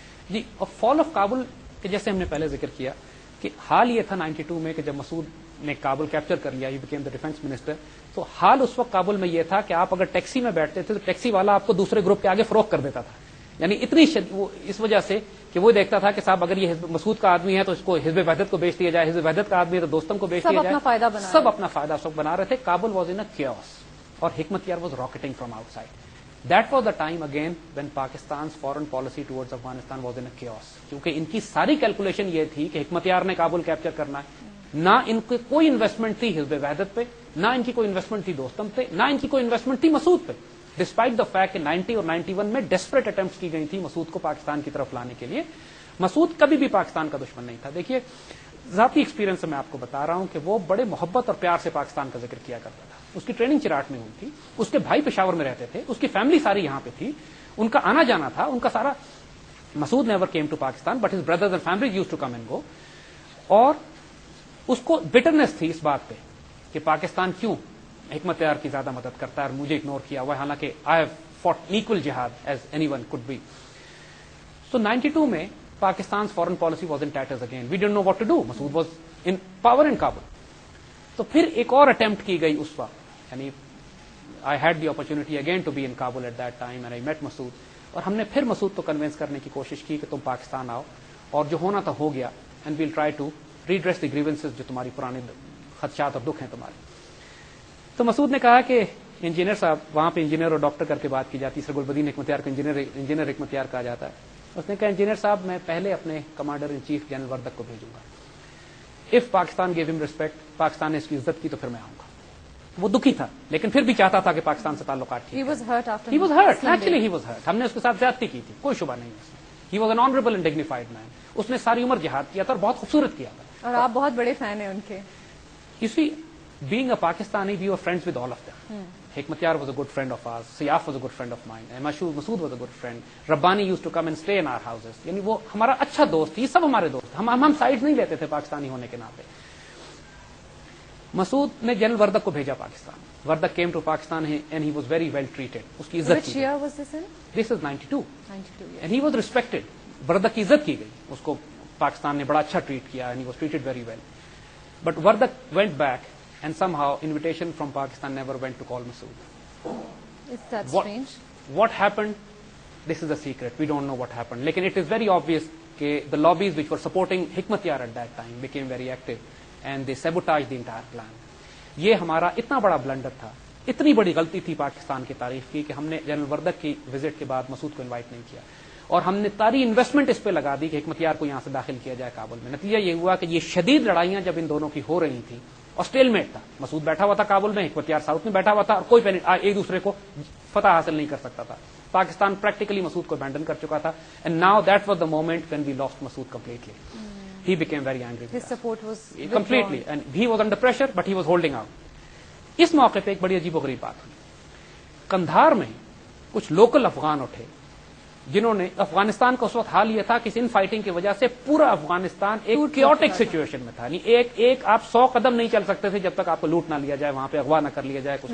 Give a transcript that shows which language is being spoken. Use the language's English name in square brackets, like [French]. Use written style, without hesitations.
[Urdu] جی, اور فال آف کابل کہ جیسے ہم نے پہلے ذکر کیا کہ حال یہ تھا 92 میں کہ جب مسعود نے کابل کیپچر کر لیا, [English] he became the defence minister, [Urdu] تو حال اس وقت کابل میں یہ تھا کہ آپ اگر ٹیکسی میں بیٹھتے تھے تو ٹیکسی والا آپ کو دوسرے گروپ کے آگے فروخت کر دیتا تھا. یعنی اتنی وہ اس وجہ سے کہ وہ دیکھتا تھا کہ صاحب اگر یہ مسعود کا آدمی ہے تو اس کو حزب وحدت کو بیچ دیا جائے, حزب وحدت کا آدمی ہے تو دوستم کو بیچ دیا جائے. سب اپنا فائدہ اس وقت بنا رہے تھے. [English] Kabul was in a chaos, [Urdu] اور حکمت یار [English] Was rocketing from outside. That was the time again when Pakistan's foreign policy towards Afghanistan was in a chaos. [Urdu] کیونکہ ان کی ساری کیلکولیشن یہ تھی کہ حکمت یار نے کابل کیپچر کرنا ہے. نہ ان کی کوئی انویسٹمنٹ تھی حزب وحدت پہ, نہ ان کی کوئی انویسٹمنٹ تھی دوستم پہ, نہ ان کی کوئی انویسٹمنٹ تھی مسعود پہ. [English] despite the fact [Urdu] کہ 90 اور 91 میں ڈیسپریٹ اٹمپٹس کی گئی تھی مسعود کو پاکستان کی طرف لانے کے لیے. مسعود کبھی بھی پاکستان کا دشمن نہیں تھا. دیکھیے, ذاتی ایکسپیرینس سے میں آپ کو بتا رہا ہوں کہ وہ بڑے محبت اور پیار سے پاکستان کا ذکر کیا کرتا تھا. اس کی ٹریننگ چراٹ میں ہوئی تھی, اس کے بھائی پشاور میں رہتے تھے, اس کی فیملی ساری یہاں پہ تھی, ان کا آنا جانا تھا, ان کا سارا. [English] Masood never came to Pakistan but his brothers and families used to come and go. [Urdu] اور اس کو بٹرنس تھی اس بات پہ کہ پاکستان کیوں حکمت یار کی زیادہ مدد کرتا ہے اور مجھے اگنور کیا ہوا ہے, حالانکہ [English] I have fought equal jihad as anyone could be. So 92 میں Pakistan foreign policy was in tatters again. We don't know what to do. Masood was in power in Kabul. [Urdu] تو پھر ایک اور اٹمپٹ کی گئی اس وقت. [English] یعنی I had the opportunity again to be in Kabul at that time and I met Masood. [Urdu] اور ہم نے پھر مسعود کو کنوینس کرنے کی کوشش کی کہ تم پاکستان آؤ, اور جو ہونا تھا ہو گیا, [English] and we'll try to redress the grievances [Urdu] جو تمہاری پرانے خدشات اور دکھ ہیں تمہارے. تو مسعود نے کہا کہ انجینئر صاحب, وہاں پہ انجینئر اور ڈاکٹر کر کے بات کی جاتی ہے, سرگل بدین حکمتیار کو انجینئر حکمتیار کہا جاتا ہے. اس نے کہا انجینئر صاحب میں پہلے اپنے commander in chief general Wardak کو بھیجوں گا. [English] if Pakistan give him respect, [Urdu] پاکستان نے اس کی عزت کی تو پھر میں آؤں گا. وہ دکھی تھا لیکن پھر بھی چاہتا تھا کہ پاکستان سے تعلقات ٹھیک. [English] He was hurt. Actually he was hurt. [Urdu] ہم نے اس کے ساتھ زیادتی کی تھی, کوئی شبہ نہیں اس میں. [English] He was an honorable and dignified man. [Urdu] اس نے ساری عمر جہاد کیا تھا اور بہت خوبصورت کیا تھا. اور آپ بہت بڑے فین ہیں ان کے. [English] You see, being a Pakistani, we were friends with all of them. Hikmatyar was a good friend of ours. Siyaf was a good friend of mine. And Masood was a good friend. Rabbani used to come and stay in our houses. [Urdu] یعنی وہ ہمارا اچھا دوست, یہ سب ہمارے دوست. ہم side نہیں لیتے تھے پاکستانی ہونے کے ناطے. مسعود نے جنرل وردک کو بھیجا Pakistan. [English] Wardak came to Pakistan and he was very well treated. [Urdu] اس کی عزت کی. [English] Which year was this in? This is 92. 92 years. And he was respected. [Urdu] Wardak کی عزت کی گئی. اس کو پاکستان نے بڑا اچھا ٹریٹ کیا [English] and he was treated very well. But Wardak went back and somehow invitation from Pakistan never went to call Masood. Is that strange? What happened? This is a secret. We don't know what happened. Lekin it is very obvious that the lobbies which were supporting Hikmatyar at that time became very active and they sabotaged the entire plan. [Urdu] یہ ہمارا اتنا بڑا blunder تھا, اتنی بڑی غلطی تھی پاکستان کی تاریخ کی کہ ہم نے جنرل وردک کی وزٹ کے بعد مسعود کو انوائٹ نہیں کیا, اور ہم نے ساری انویسٹمنٹ اس پہ لگا دی کہ حکمتیار کو یہاں سے داخل کیا جائے کابل میں. نتیجہ یہ ہوا کہ یہ شدید لڑائیاں جب ان دونوں کی ہو رہی تھیں, اور اسٹیل میٹ تھا. مسعود بیٹھا ہوا تھا کابل میں, حکمتیار ساؤتھ میں بیٹھا ہوا تھا, اور کوئی ایک دوسرے کو فتح حاصل نہیں کر سکتا تھا. پاکستان پریکٹیکلی مسعود کو ابینڈن کر چکا تھا. [English] And now that was the moment when we lost Masood completely. He became very angry. His support was completely, and he was under pressure, but he was holding out. [Urdu] اس موقع پہ ایک بڑی عجیب و غریب بات ہوئی. قندھار میں کچھ لوکل افغان اٹھے جنہوں نے, افغانستان کا اس وقت حال یہ تھا کہ ان فائٹنگ کی وجہ سے پورا افغانستان ایک کیوٹک سچویشن میں تھا. ایک آپ 100 قدم نہیں چل سکتے تھے جب تک آپ کو لوٹ نہ لیا جائے, وہاں پہ اغوا نہ کر لیا جائے.